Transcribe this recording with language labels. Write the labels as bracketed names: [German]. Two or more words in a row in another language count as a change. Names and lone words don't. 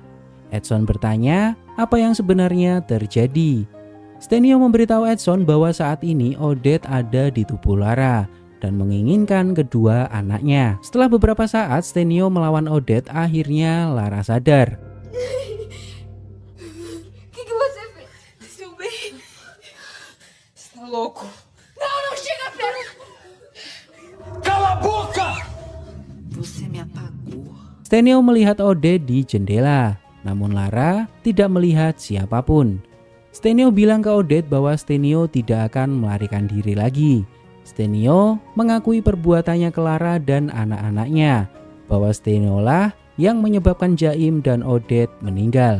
[Indonesian] Edson bertanya apa yang sebenarnya terjadi. Stenio memberitahu Edson bahwa saat ini Odette ada di tubuh Lara dan menginginkan kedua anaknya. Setelah beberapa saat Stenio melawan Odette, akhirnya Lara sadar. [Portuguese] Louco. Não chega perto. Cala a boca! Você me apagou. [Indonesian] Stenio melihat Odette di jendela, namun Lara tidak melihat siapapun. Stenio bilang ke Odette bahwa Stenio tidak akan melarikan diri lagi. Stenio mengakui perbuatannya ke Lara dan anak-anaknya, bahwa Stenio lah yang menyebabkan Jaim dan Odette meninggal.